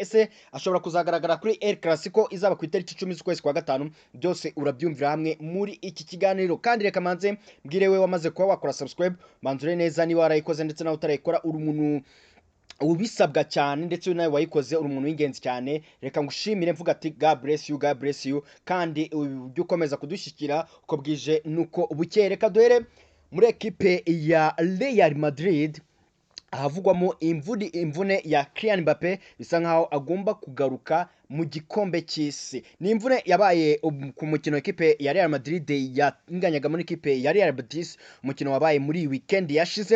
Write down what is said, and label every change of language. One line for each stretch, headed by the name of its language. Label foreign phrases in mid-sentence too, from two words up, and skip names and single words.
Kinyarwanda: Ese ashobora kuzagaragara kuri El Clasico izaba ku itariki 10 z'ukwezi kwa gatanu? Byose urabyumvira hamwe muri iki kiganiro, kandi reka manze mbwire we wamaze kuba wakora subscribe, manzure neza niba warayikoze, ndetse nawe utarayikora uri umuntu ubisabwa cyane, ndetse nawe wayikoze uri umuntu w'ingenzi cyane. Reka ngushimire mvuga ati
English: God bless you, God bless you,
Kinyarwanda: kandi ujye ukomeza kudushyikira uko bwije nuko bukeye. Reka duhere muri ekipe ya Real Madrid ahavugwamo imvune ya Kylian Mbappe, bisa nkaho agomba kugaruka mu gikombe cy'isi. Ni imvune yabaye ku mukino ekipe ya Real Madrid yanganyaga muri ekipe ya Real Betis, umukino wabaye muri weekend yashize.